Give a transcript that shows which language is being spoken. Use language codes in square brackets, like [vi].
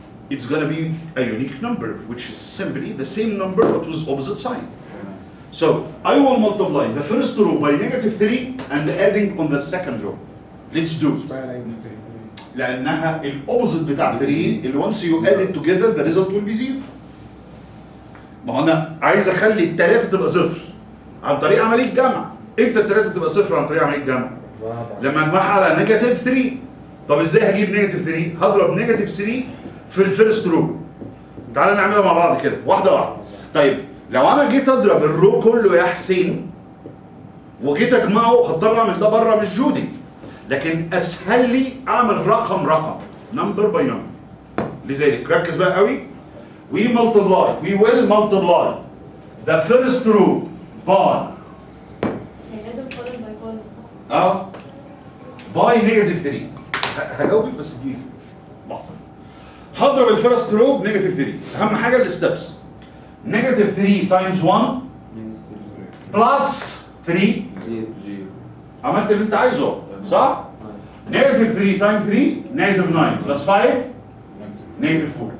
[en] It's going to be a unique number, which is simply the same number but with opposite sign. So I will multiply the first row by negative 3 and adding on the second row. Let's do. [ar] لأنها الأوبوزيت بتاع 3 اللي [en] once you add it together the result will be 0. [ar] ما هو أنا عايز أخلي التلاتة تبقى صفر عن طريق عملية جمع. إمتى التلاتة تبقى صفر عن طريق عملية جمع؟ لما أجمعها على نيجاتيف 3. طب إزاي هجيب نيجاتيف 3؟ هضرب نيجاتيف 3 في الفيرست رو. تعالى نعملها مع بعض كده واحدة واحدة. طيب لو أنا جيت أضرب الرو كله يا حسين وجيت أجمعه هضطر أعمل ده بره مش جودي. لكن اسهل لي اعمل رقم نمبر باي نمبر. لذلك ركز بقى قوي. [en] we will multiply the first row by [ar] يعني لازم [en] column by column [ar] صح؟ [en] by negative 3. [ar] هجاوبك بس دي لحظه. هضرب الفيرست رو بنيجاتيف 3. اهم حاجه الستبس. نيجاتيف 3 تايمز 1 بلس 3 عملت اللي انت عايزه صح؟ نيجاتيف 3 تايمز 3 نيجاتيف 9 بلس 5 نيجاتيف 4.